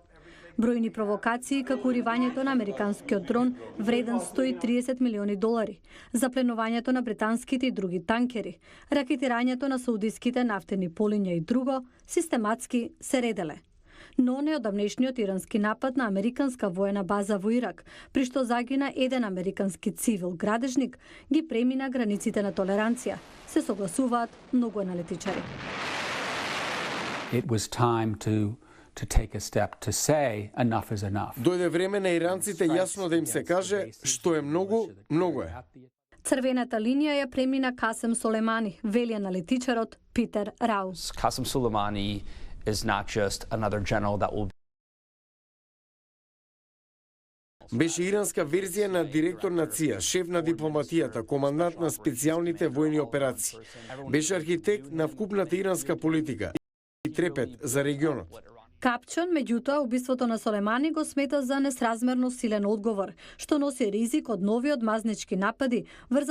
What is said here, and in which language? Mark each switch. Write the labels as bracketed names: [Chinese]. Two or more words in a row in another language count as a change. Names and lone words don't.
[Macedonian] Бројни провокации, како уривањето на американскиот дрон вреден $130 милиони, запленувањето на британските и други танкери, ракетирањето на саудиските нафтени полиња и друго, систематски се ределе. Но неодамнешниот ирански напад на американска воена база во Ирак, при што загина еден американски цивил градежник, ги премина границите на толеранција, се согласуваат многу аналитичари. [English] It was time to take a step to say enough is enough. [Macedonian] Дојде време на иранците јасно да им се каже што е многу, многу е. Црвената линија ја премина Касем Солемани, вели аналитичарот Питер Рау. [English] Qasem Soleimani is not just another general that will [Macedonian] Беше иранска верзија на директор на ЦИА, шеф на дипломатијата, командант на специјалните војни операции. Беше архитект на вкупната иранска политика и трепет за регионот. Капчон, меѓутоа, убиството на Солемани го смета за несразмерно силен одговор, што носи ризик од нови одмазнички напади врз